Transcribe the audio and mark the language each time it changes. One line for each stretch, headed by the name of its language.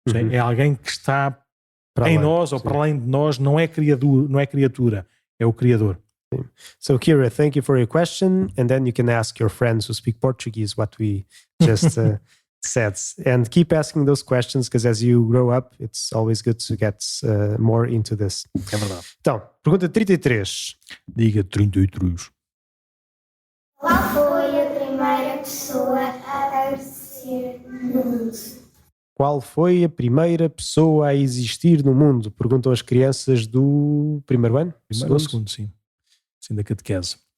Portuguese: É alguém que está em nós ou para além de nós, não é criatura, é o Criador.
English: So Kira, thank you for your question, and then you can ask your friends who speak Portuguese what we just said, and keep asking those questions, because as you grow up, it's always good to get more into this.
Portuguese: É verdade. Então, pergunta 33. Diga 33. Qual foi a primeira pessoa a existir no mundo? Qual foi a primeira pessoa a existir no mundo? Perguntam as crianças do primeiro ano? Segundo, sim. Sim, da catequese.